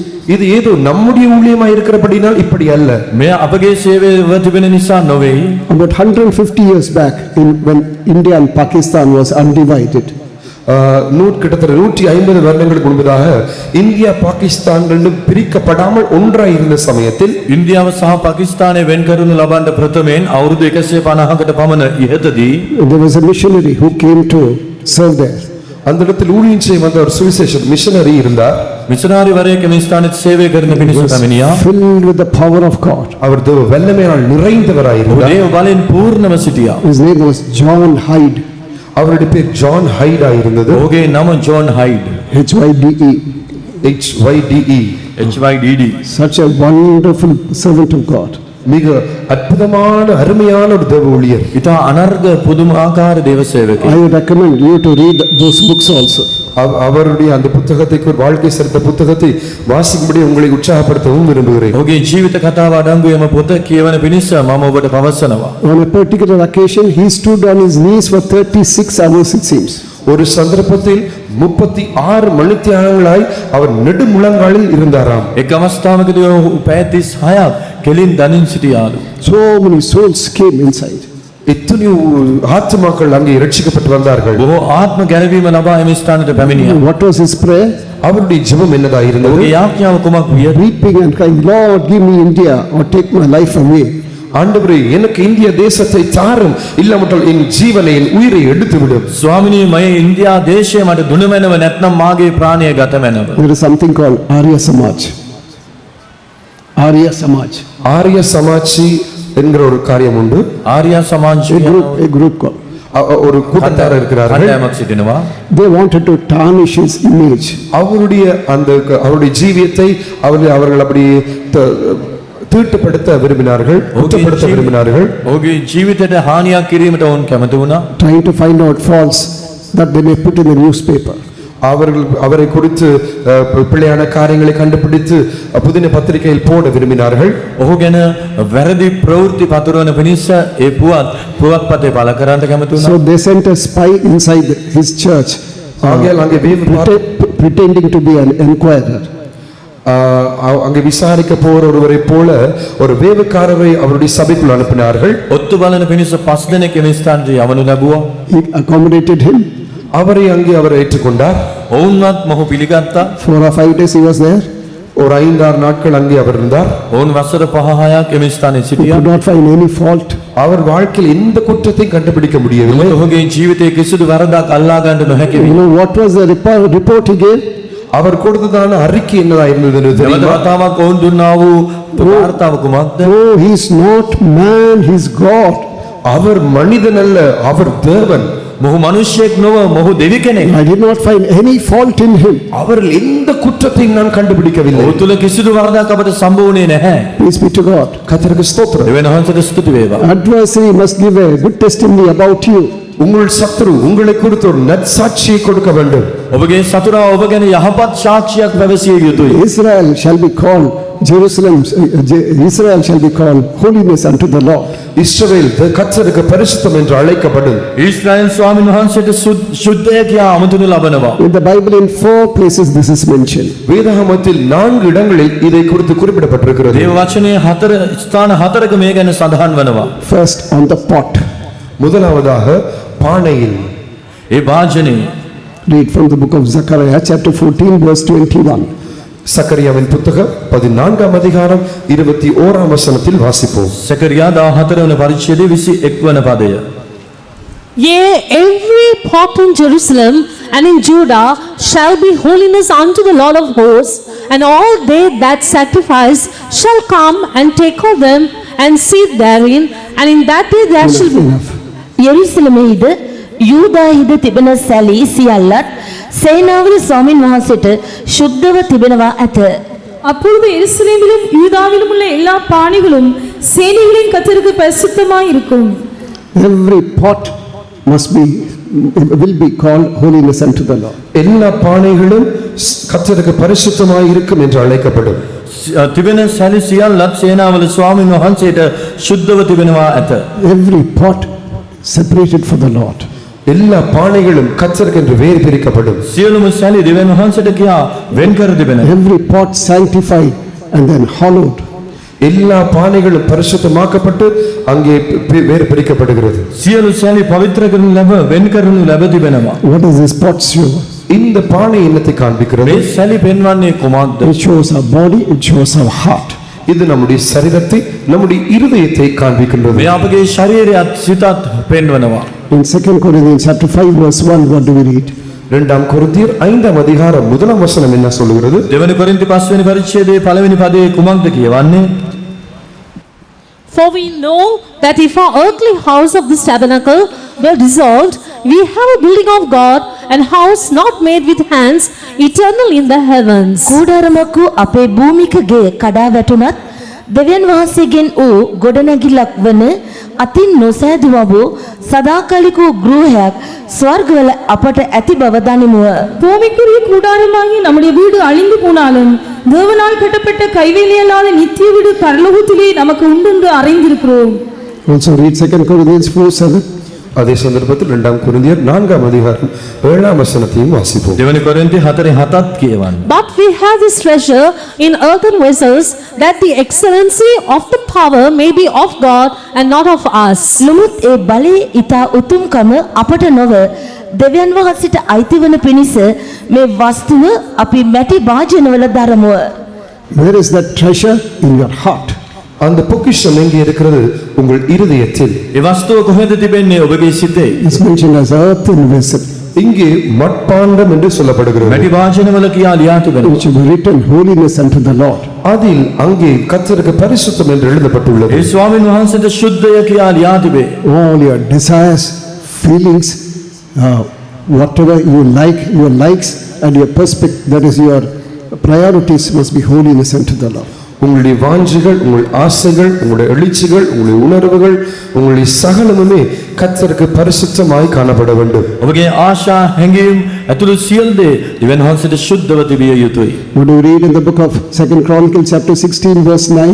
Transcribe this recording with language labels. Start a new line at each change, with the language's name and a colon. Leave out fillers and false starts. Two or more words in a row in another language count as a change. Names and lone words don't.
Tamil: இது ஏதோ நம்முடைய ஊழியமாய் இருக்கிறபடினால் இப்படி அல்ல.
Sinhala: මෙය අපගේ සේවය තිබෙන නිසා නොවේ.
English: About 150 years back, when India and Pakistan was undivided,
Tamil: கிட்டத்தட்ட 150 வருடங்களுக்கு முன்பதாக இந்தியா பாகிஸ்தான் ரெண்டும் பிரிக்கப்படாமல் ஒன்றாய் இருந்த சமயத்தில்
Sinhala: ඉන්දියාව සහ පාකිස්තානය වෙන් කරනු ලබන්න ප්‍රථමයෙන් අවුරුදු 150කට පමණ ඉහතදී
English: there was a missionary who came to serve there.
Tamil: அந்த இடத்தில் ஊழியம் செய்ய வந்த ஒரு சுவிசேஷ மிஷனரி இருந்தார்.
Sinhala: මිෂනාරි වරයෙක් මේ ස්ථානයේ සේවය කරන පිණිස පැමිණියා.
English: filled with the power of God.
Tamil: அவர் தேவ வல்லமையால் நிறைந்தவராயிருந்தார்.
Sinhala: දේව බලෙන් පූර්ණව සිටියා.
English: His name was John Hyde,
Tamil: அவருடைய பேர் ஜான் ஹைட் ஆயிருந்தது.
Sinhala: ඔහුගේ නම ජෝන් හයිඩ්.
English: Hyde, HYDE. such a wonderful servant of God.
Tamil: மிக அற்புதமான அருமையான ஒரு தேவ ஊழியர்.
Sinhala: ඉතා අනර්ග පුදුමාකාර දේව සේවකයෙක්.
English: I recommend you to read those books also.
Tamil: அவருடைய அந்த புத்தகத்தை வாழ்க்கை சரித்த புத்தகத்தை வாசிக்கும்படி உங்களை உற்சாகப்படுத்தவும் விரும்புகிறேன்.
Sinhala: ඔහුගේ ජීවිත කතාව අඩංගු එම පොත කියවන පිණිස මම ඔබට පවසනවා.
English: On a particular occasion, he stood on his knees for 36 hours, it seems.
Tamil: ஒரு சந்தர்ப்பத்தில் 36 மணித்தியாலங்களாய் அவர் நெடுமுழங்காலில் இருந்தாராம்.
Sinhala: එක් අවස්ථාවකදී ඔහු පැය 36ක් කෙලින් දනින් සිටියාලු.
English: So many souls came inside.
Tamil: எத்தனையோ ஆத்மாக்கள் அங்கே இரட்சிக்கப்பட்டு வந்தார்கள்.
Sinhala: බොහෝ ආත්ම ගැලවීම ලබා එම ස්ථානයට පැමිණියා.
English: What was his prayer?
Tamil: அவருடைய ஜெபம் என்னதா இருந்தது?
Sinhala: ඔහුගේ යාඥාව කුමක් විය?
English: Weeping and crying, Lord, give me India or take my life away.
Tamil: ஆண்டவரே எனக்கு இந்திய தேசத்தை தாரும், இல்லாமட்டால் என் ஜீவனை என் உயிரை எடுத்து விடும்.
Sinhala: ස්වාමිනී මම ඉන්දියා දේශය මට දුනමැනව නැත්නම් මාගේ ප්‍රාණය ගතමැනව.
English: There is something called Arya Samaj. Arya Samaj.
Tamil: ஆரிய சமாஜி என்கிற ஒரு காரியம் உண்டு.
Sinhala: ආර්ය සමාජය
English: A group called.
Tamil: ஒரு கூட்டத்தார் இருக்கிறார்கள்.
Sinhala: කණ්ඩායමක් සිටිනවා.
English: They wanted to tarnish his image.
Tamil: அவருடைய ஜீவியத்தை அவர்கள் அப்படி தீட்டுப்படுத்த விரும்பினார்கள், குற்றப்படுத்த விரும்பினார்கள்.
Sinhala: ඔහුගේ ජීවිතයට හානියක් කිරීමට ඔවුන් කැමති වුණා.
English: Trying to find out faults that they may put in the newspaper.
Tamil: அவரை குறித்து பிழையான காரியங்களை கண்டுபிடித்து புதின பத்திரிகையில் போட விரும்பினார்கள்.
Sinhala: ඔහු ගැන වැරදි ප්‍රවෘත්ති පතුරවන පිණිස ඒ පුවත්පතේ පළ කරන්න කැමති වුණා.
English: So they sent a spy inside his church,
Tamil: ஆகையால் அங்கே
English: pretending to be an enquirer.
Tamil: அங்கே விசாரிக்க போற ஒருவரை போல ஒரு வேவுக்காரரை அவருடைய சபைக்குள் அனுப்பினார்கள்.
Sinhala: ඔත්තු බලන පිණිස 5 දෙනෙක් එම ස්ථානයේ යවනු ලැබුවා.
English: He accommodated him.
Tamil: அவரை அங்கே அவர் ஏற்றுக்கொண்டார்.
Sinhala: ඔවුන්වත් මොහු පිළිගත්තා.
English: 4 or 5 days he was there.
Tamil: ஒரு 5-6 நாட்கள் அங்கே அவர் இருந்தார்.
Sinhala: ඔවුන් වසර 5-6ක් එම ස්ථානයේ
English: He
Sinhala: සිටියා.
English: could not find any fault.
Tamil: அவர் வாழ்க்கையில் எந்த குற்றத்தையும் கண்டுபிடிக்க முடியவில்லை.
Sinhala: ඔහුගේ ජීවිතයේ කිසිදු වරදක් අල්ලා ගන්න නොහැකි
English: You
Sinhala: වුණා.
English: know what was the report he gave?
Tamil: அவர் கொடுத்ததான அறிக்கை என்னதா இருந்தது
Sinhala: දෙවන
Tamil: தெரியுமா?
Sinhala: වතාවක් ඔවුන් දුන්නා වූ වාර්තාව කුමක්ද?
English: Oh, he is not man, he is God.
Tamil: அவர் மனிதன் அல்ல, அவர் தேவன்.
Sinhala: මොහු මිනිසෙක් නොව මොහු දෙවි කෙනෙක්.
English: I did not find any fault in him.
Tamil: அவரில் எந்த குற்றத்தையும் நான் கண்டுபிடிக்கவில்லை.
Sinhala: ඔහු තුල කිසිදු වරදක් අපට සම්භව වුණේ නැහැ.
English: Peace be to God.
Tamil: கர்த்தருக்கு ஸ்தோத்திரம்.
Sinhala: දෙවියන් වහන්සේට ස්තුති වේවා.
English: Adversary must give a good testimony about you.
Tamil: உங்கள் சத்துரு உங்களை குறித்து ஒரு நற்சாட்சியை கொடுக்க வேண்டும்.
Sinhala: ඔබගේ සතුරා ඔබ ගැන යහපත් සාක්ෂියක් පැවසිය යුතුයි.
English: Israel shall be called Israel shall be called holiness unto the Lord.
Tamil: இஸ்ரவேல் கர்த்தருக்கு பரிசுத்தம் என்று அழைக்கப்படும்.
Sinhala: ඊශ්‍රායල් ස්වාමීන් වහන්සේට සුද්ධය කියා අමතනු ලබනවා.
English: In the Bible in 4 places this is mentioned.
Tamil: வேதாகமத்தில் 4 இடங்களில் இதை குறித்து குறிப்பிடப்பட்டிருக்கிறது.
Sinhala: දේව වචනේ 4 ස්ථාන 4ක මේ ගැන සඳහන් වෙනවා.
English: First on the pot.
Tamil: முதலாவதாக பானையில்.
Sinhala: ඒ වාජනේ
English: Read from the book of Zechariah chapter 14 verse 21.
Tamil: சக்கரியாவின் புத்தகம் 14ஆம் அதிகாரம் 21ஆம் வசனத்தில் வாசிப்போம்.
Sinhala: සකරියා 14 වන පරිච්ඡේදයේ 21 වන පදය.
English: Yea, every pot in Jerusalem and in Judah shall be holiness unto the Lord of hosts, and all they that sacrifice shall come and take of them and sit therein, and in that day there shall be.
Sinhala: යෙරුසලමේද යූදාහිද තිබෙන සැලී සියල්ලත් සේනාවල ස්වාමින් වහන්සේට සුද්ධව තිබෙනවා ඇත.
Tamil: அப்பொழுது எருசலேமிலும் யூதாவிலும் உள்ள எல்லா பானைகளும் சேனைகளின் கர்த்தருக்கு பரிசுத்தமாய் இருக்கும்.
English: Every pot will be called holiness unto the Lord.
Tamil: எல்லா பானைகளும் கர்த்தருக்கு பரிசுத்தமாய் இருக்கும் என்று அழைக்கப்படும்.
Sinhala: තිබෙන සැලි සියල්ලත් සේනාවල ස්වාමීන් වහන්සේට සුද්ධව තිබෙනවා ඇත.
English: Every pot separated for the Lord.
Tamil: எல்லா பானைகளும் கர்த்தருக்கு என்று வேறு பிரிக்கப்படும்.
Sinhala: සියලුම සැලි දෙවියන් වහන්සේට කියා වෙන් කර තිබෙනවා.
English: Every pot sanctified and then hallowed.
Tamil: எல்லா பானைகளும் பரிசுத்தமாக்கப்பட்டு அங்கே வேறு பிரிக்கப்படுகிறது.
Sinhala: සියලු සැලි පවිත්‍ර කරනු ලැබ වෙන් කරනු ලැබ තිබෙනවා.
English: What does this pot show?
Tamil: இந்த பானை என்னத்தை காண்பிக்கிறது?
Sinhala: මේ සැලි පෙන්වන්නේ කුමක්ද?
English: It shows our body, it shows our heart.
Tamil: இது நம்முடைய சரீரத்தை, நம்முடைய இருதயத்தை காண்பிக்கின்றது.
Sinhala: මේ අපගේ ශරීරයත් සිතත් පෙන්වනවා.
English: In 2 Corinthians chapter 5 verse 1, what do we read?
Tamil: இரண்டாம் கொரிந்தியர் 5ஆம் அதிகாரம் 1ஆம் வசனம் என்ன சொல்லுகிறது?
Sinhala: දෙවනි කොරින්ති 5 වෙනි පරිච්ඡේදයේ පළවෙනි පදයේ කුමක්ද කියවන්නේ?
English: For we know that if our earthly house of this tabernacle were dissolved, we have a building of God, and house not made with hands, eternal in the heavens.
Sinhala: කූඩාරමක් වූ අපේ භූමික ගේ කඩා වැටුණත් දෙවියන් වහන්සේගෙන් වූ ගොඩනැගිල්ලක් වන අතින් නොසෑදුවා වූ සදාකාලික වූ ගෘහයක් ස්වර්ගවල අපට ඇති බව දනිමුව.
Tamil: பூமிக்குரிய கூடாரமாகிய நம்முடைய வீடு அழிந்து போனாலும் தேவனால் கட்டப்பட்ட கைவேலையல்லாத நித்திய வீடு பரலோகத்திலே நமக்கு உண்டு என்று அறிந்திருக்கிறோம்.
English: Also read 2 Corinthians 4:7.
Tamil: அதே சந்தர்ப்பத்தில் இரண்டாம் கொரிந்தியர் 4ஆம் அதிகாரம் 7ஆம் வசனத்தையும் வாசிப்போம்.
Sinhala: දෙවනි කොරින්ති 4:7 කියවන්නේ.
English: But we have this treasure in earthen vessels, that the excellency of the power may be of God and not of us.
Sinhala: නමුත් ඒ බලය ඊතා උතුම්කම අපට නොව දෙවියන් වහන්සේට අයිති වන පිණිස මේ වස්තුව අපි මැටි භාජනවල දරමුව.
English: Where is that treasure? In your heart.
Tamil: அந்த பொக்கிஷம் எங்கே இருக்கிறது? உங்கள் இருதயத்தில்.
Sinhala: ඒ වස්තුව කොහෙද තිබෙන්නේ? ඔබගේ සිතේ.
English: It's mentioned as earthen vessel,
Tamil: இங்கே மட்பாண்டம் என்று சொல்லப்படுகிறது.
Sinhala: මැටි වාචනවල කියා ලියා තිබෙනවා.
English: which will be written holiness unto the Lord.
Tamil: அதில் அங்கே கர்த்தருக்கு பரிசுத்தம் என்று எழுதப்பட்டுள்ளது.
Sinhala: ඒ ස්වාමීන් වහන්සේට ශුද්ධය කියා ලියා තිබේ.
English: All your desires, feelings, whatever you like, your likes and your perspective, that is your priorities, must be holiness unto the Lord.
Tamil: உங்களுடைய வாஞ்சைகள், உங்கள் ஆசைகள், உங்களுடைய எழுச்சிகள், உங்களுடைய உணர்வுகள், உங்களுடைய சகலமுமே கர்த்தருக்கு பரிசுத்தமாய் காணப்பட வேண்டும்.
Sinhala: ඔබගේ ආශා හැඟීම් ඇතුළු සියලු දේ දෙවියන් වහන්සේට ශුද්ධව තිබිය යුතුයි.
English: What do we read in the book of 2 Chronicles chapter 16 verse 9?